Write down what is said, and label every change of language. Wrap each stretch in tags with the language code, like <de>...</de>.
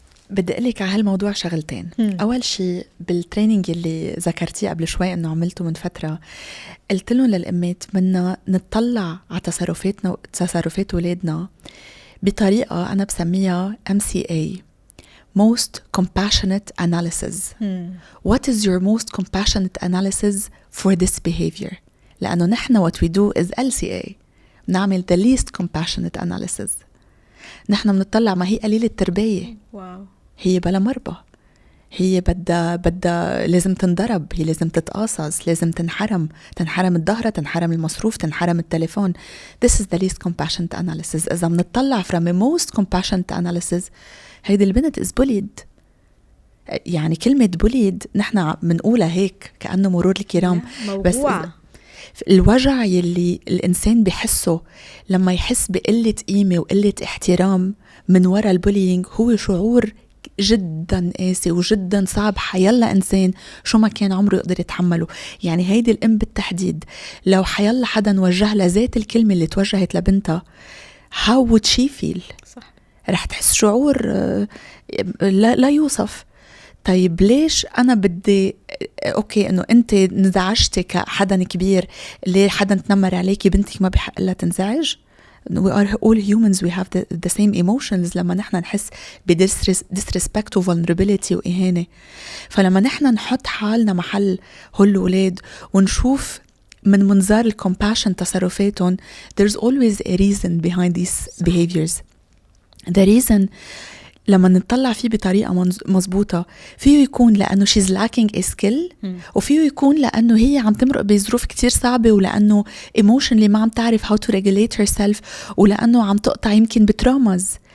<ar>بدي أقلك على هالموضوع شغلتين. أول شيء بالتريننج اللي ذكرتيه قبل شوي أنه عملته من فترة، قلت لهم للأمات بدنا نتطلع على تصرفاتنا وتصرفات ولادنا بطريقة أنا بسميها</ar> <en>MCA, Most Compassionate Analysis. What is your most compassionate analysis for this behavior?</en> <ar>لأنه نحن</ar> <en>what we do is LCA,</en> <ar>نعمل</ar> <en>the least compassionate analysis.</en> <ar>نحن بنطلع ما هي قليلة التربية، هي بلا مربى، هي بدها لازم تنضرب، هي لازم تتقاصص، لازم تنحرم الظهر، تنحرم المصروف، تنحرم التليفون.</ar> <en>This is the least compassionate analysis.</en> <ar>إذا بنطلع</ar> <en>from a most compassionate analysis</en> <ar>هيدي البنت</ar> <en>is bullied.</en> <ar>يعني كلمة bullied نحن بنقولها هيك كأنه مرور الكرام، بس الوجع يلي الإنسان بيحسه لما يحس بقلة قيمة وقلة احترام من وراء البولينج هو شعور جدا قاسي وجدا صعب. حيلا إنسان شو ما كان عمره يقدر يتحمله. يعني هيدي الأم بالتحديد لو حيلا حدا وجه لها ذات الكلمة اللي توجهت لبنتها</ar> <en>how would she feel؟</en> <ar>صح. رح تحس شعور لا يوصف. طيب ليش أنا بدي أوكي إنه أنت نزعجتي كحدا كبير، ليه حدا تنمر عليكي؟ بنتك ما بحق لها تنزعج.</ar> <en>We are all humans, we have the same emotions.</en> <ar>لما نحن نحس disrespect و vulnerability وإهانة، فلما نحن نحط حالنا محل هول الولاد ونشوف من منظار الcompassion تصرفاتهم،</ar> <en>there's always a reason behind these behaviors.</en> <ar>the reason لما نطلع فيه بطريقة مزبوطة فيه يكون لأنه</ar> <en>she's lacking a skill،</en> <ar>وفيه يكون لأنه هي عم تمرق بظروف كتير صعبة، ولأنه emotionally ما عم تعرف</ar> <en>how to regulate herself،</en> <ar>ولأنه عم تقطع يمكن بترامز.</ar>